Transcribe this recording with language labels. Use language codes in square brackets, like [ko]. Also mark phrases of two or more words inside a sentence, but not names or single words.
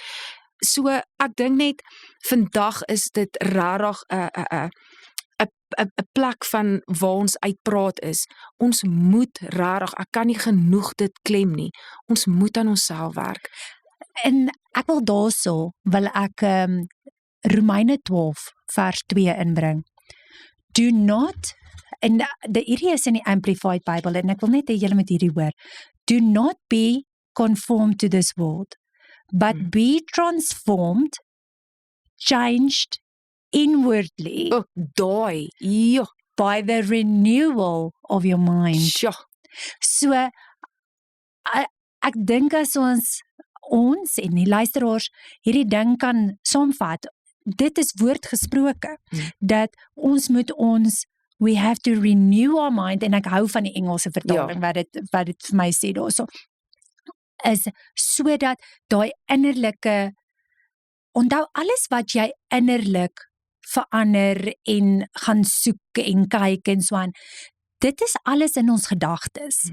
[af] So ek dink net vandag is dit regtig 'n plek van waar ons uitpraat is. Ons moet regtig, ek kan nie genoeg dit klem nie. Ons moet aan onsself werk. En ek wil ek Romeine 12 vers 2 inbring. [en] Do not, [af] en hierdie is in die Amplified Bible, en ek wil net hê julle moet hierdie hoor. [en] Do not be conformed to this world, but be transformed, changed inwardly by the renewal of your mind. [af] Sjoe. So, ek dink as ons en die luisteraars hierdie ding kan saamvat, dit is woord gesproke, dat ons moet [en] we have to renew our mind, [af] en ek hou van die Engelse vertaling, wat dit vir my sê daarso, is sodat daai innerlike, onthou alles wat jy innerlik verander en gaan soek en kyk en so aan, dit is alles in ons gedagtes.